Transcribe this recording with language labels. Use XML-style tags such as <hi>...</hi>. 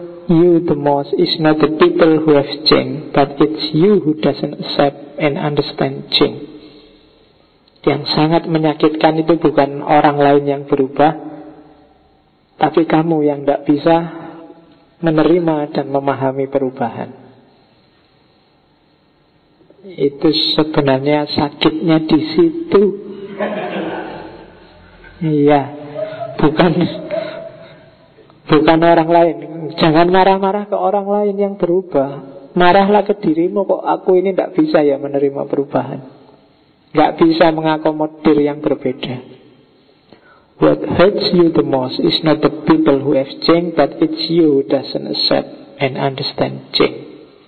<en>you the most is not the people who have changed, but it's you who doesn't accept and understand change.</en> <id>Yang sangat menyakitkan itu bukan orang lain yang berubah, tapi kamu yang tidak bisa menerima dan memahami perubahan. Itu sebenarnya sakitnya di situ. Iya, bukan orang lain. Jangan marah-marah ke orang lain yang berubah. Marahlah ke dirimu, kok aku ini tidak bisa ya menerima perubahan, tidak bisa mengakomodir yang berbeda.</id> <en>What hurts you the most is not the people who have changed, but it's you who doesn't accept and understand change.</en>